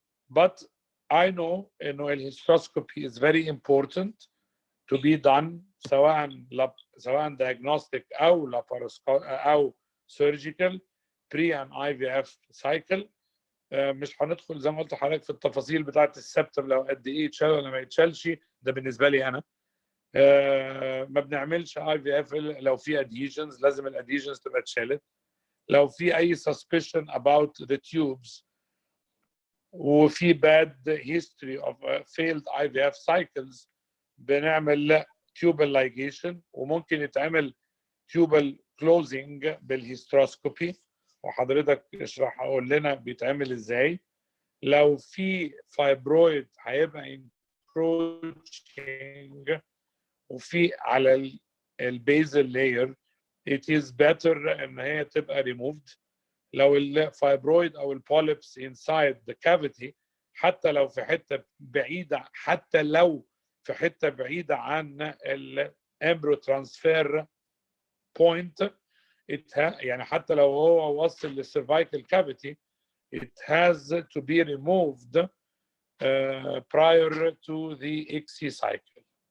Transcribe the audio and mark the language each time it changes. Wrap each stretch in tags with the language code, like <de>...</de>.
<en>but I know</en> <ar>انه الهيستروسكوبي</ar> <en>is very important to be done سواء diagnostic او laparoscopic او surgical pre and IVF cycle.</en> <ar>مش هندخل زي ما قلت لحضرتك في التفاصيل بتاعه السبتم لو قد ايه يتشال ولا ما يتشالش، ده بالنسبه لي انا. ما بنعملش IVF لو في adhesions، لازم الادهيجنز تبقى اتشالت. لو في اي</ar> <en>suspicion about the tubes</en> <ar>وفي</ar> <en>bad history of failed IVF cycles</en> <ar>بنعمل tubal ligation، وممكن يتعمل</ar> <en>tubal closing</en> <ar>بالهيستروسكوبي، وحضرتك اشرح اقول لنا بيتعمل ازاي. لو في فايبرويد هيبقى encroaching وفي على البيزل لاير</ar> <en>it is better</en> <ar>ان هي تبقى removed. لو الفايبرويد او البوليبس</ar> <en>inside the cavity</en> <ar>حتى لو في حته بعيده، حتى لو في حته بعيده عن الامبريو ترانسفير بوينت، يعني حتى لو هو وصل للسيرفايكال كافيتي</ar> <en>it has to be removed prior to the ICSI cycle.</en>